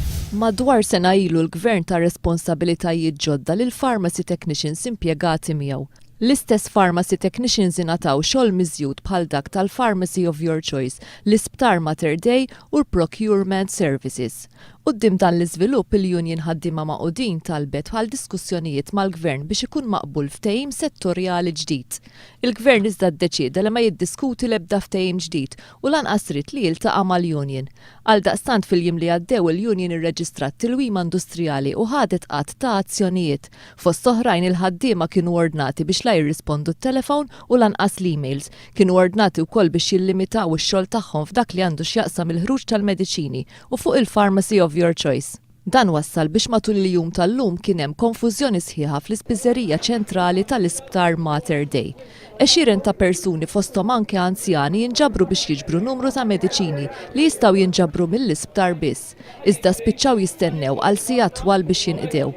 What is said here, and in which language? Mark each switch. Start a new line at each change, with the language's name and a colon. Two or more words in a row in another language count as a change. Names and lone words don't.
Maltese: Madwar sena ilu l-gvern ta' responsabilitajiet ġodda lill-
English: pharmacy technicians
Maltese: impjegati miegħu. L-istess
English: pharmacy technicians
Maltese: ingħataw xogħol miżjud bħal dak tal-
English: pharmacy of your choice,
Maltese: l-isptar Mater Dei u l-
English: procurement services.
Maltese: Quddiem dan l-iżvilupp il-union ħaddiema maqudin talbet bħal diskussjonijiet mal-gvern biex ikun maqbul ftehim settorjali ġdid. Il-gvern iżda ddeċieda li ma jiddiskuti l-ebda ftehim ġdid u lanqas rid li jiltaqa' mal-union. Għaldaqstant fil-jiem li għaddew il-union irreġistrat tilwim industrijali u ħadet qatt ta' azzjonijiet. Fost oħrajn il-ħaddiema kienu ordnati biex la jirrispondu t-telefon u lanqas l-emails. Kienu ordnati wkoll biex jillimitaw ix-xogħol tagħhom f'dak li għandu x'jaqsam il-ħruġ tal-mediċini u fuq il-
English: pharmacy of your choice.
Maltese: Dan wassal biex matul il-jum tal-lum kien hemm konfużjoni sħiħa fl-ispiżerija ċentrali tal-isptar Mater Dei. Għexieren ta' persuni fosthom anke anzjani jinġabru biex jiġbru numru ta' mediċini li jistgħu jinġabru mill-isptar biss. Iżda spiċċaw jistennew għal sigħat twal biex jinqdew.